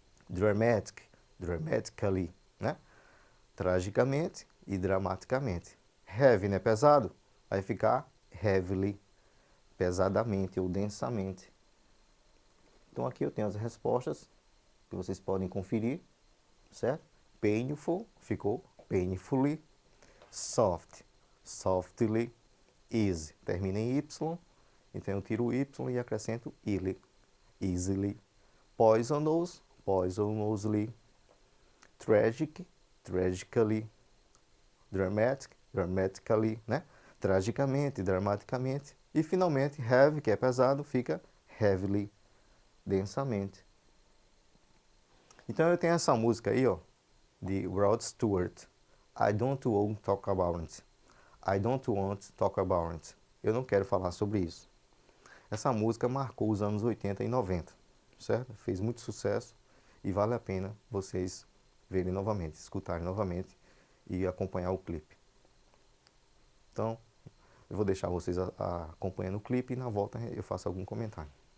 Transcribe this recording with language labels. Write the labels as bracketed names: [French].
[Portuguese] Dramatic, dramatically, né? Tragicamente e dramaticamente. Heavy, né? Pesado, vai ficar heavily, pesadamente ou densamente. Então aqui eu tenho as respostas que vocês podem conferir, certo? Painful ficou painfully. [English] Soft, softly. [Portuguese] Easy, termina em Y, então eu tiro o Y e acrescento illy, easily. [English] Poisonous, poisonously. Tragic, tragically. Dramatic, dramatically, né? [Portuguese] Tragicamente, dramaticamente. E finalmente, heavy, que é pesado, fica heavily, densamente. Então eu tenho essa música aí, ó, de Rod Stewart. [English] I don't want to talk about it. I don't want to talk about it. [Portuguese] Eu não quero falar sobre isso. Essa música marcou os anos 80 e 90, certo? Fez muito sucesso e vale a pena vocês verem novamente, escutarem novamente e acompanhar o clipe. Então, eu vou deixar vocês acompanhando o clipe e na volta eu faço algum comentário.